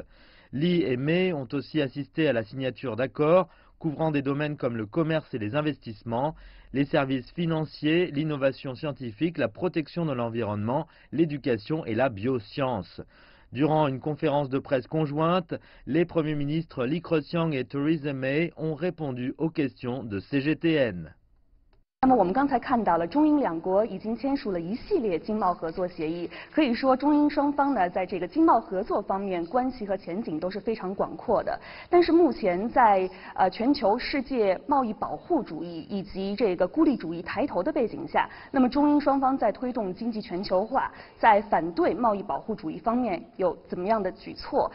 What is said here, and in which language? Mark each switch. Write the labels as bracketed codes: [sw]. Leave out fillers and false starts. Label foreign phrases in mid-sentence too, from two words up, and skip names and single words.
[fr] Li et May ont aussi assisté à la signature d'accords couvrant des domaines comme le commerce et les investissements, les services financiers, l'innovation scientifique, la protection de l'environnement, l'éducation et la bioscience. Durant une conférence de presse conjointe, les premiers ministres Li Keqiang et Theresa May ont répondu aux questions de CGTN. [zh] 那么我们刚才看到了，中英两国已经签署了一系列经贸合作协议，可以说中英双方呢，在这个经贸合作方面，关系和前景都是非常广阔的。但是目前在全球世界贸易保护主义以及这个孤立主义抬头的背景下，那么中英双方在推动经济全球化，在反对贸易保护主义方面有怎么样的举措？